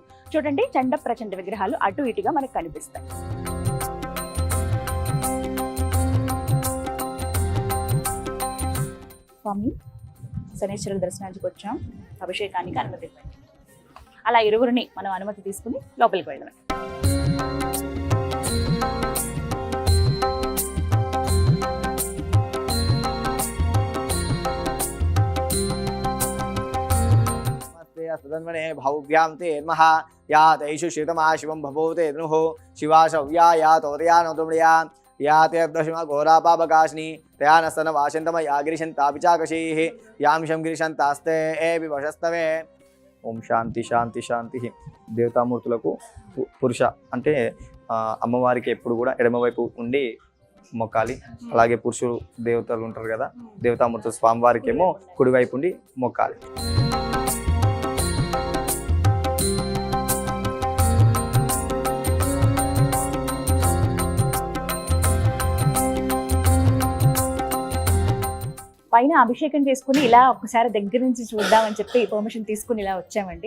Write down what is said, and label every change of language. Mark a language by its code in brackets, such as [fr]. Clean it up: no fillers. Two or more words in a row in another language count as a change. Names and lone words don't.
[te] చూడండి, చండ ప్రచండ విగ్రహాలు అటు ఇటుగా మనకు కనిపిస్తాయి. స్వామి శనేశ్వరుల దర్శనానికి వచ్చాం, అభిషేకానికి అనుమతి ఇవ్వండి. అలా ఇరువురిని మనం అనుమతి తీసుకుని లోపలికి వెళ్ళాలి. [sa] तन्मने भव्यां ते नमः या तैषु शीतमा शिवं भवोते द्रुः शिवा शव्या या तोदया नोतुमया या ते दशमा घोरापापकाशिनी तया नस्तन वाशन्तमया गिरिशन्तापिचाकशीः यां गिरिशन्तास्ते एपि वशस्तवे. ఓం శాంతి శాంతి శాంతి. [te] దేవతామూర్తులకు పురుష అంటే అమ్మవారికి ఎప్పుడు కూడా ఎడమవైపు ఉండి మొక్కాలి. అలాగే పురుషులు దేవతలు ఉంటారు కదా, దేవతామూర్తులు స్వామివారికి ఏమో కుడివైపు ఉండి మొక్కాలి. పైన అభిషేకం చేసుకుని ఇలా ఒకసారి దగ్గర నుంచి చూద్దామని చెప్పి పర్మిషన్ తీసుకుని ఇలా వచ్చామండి.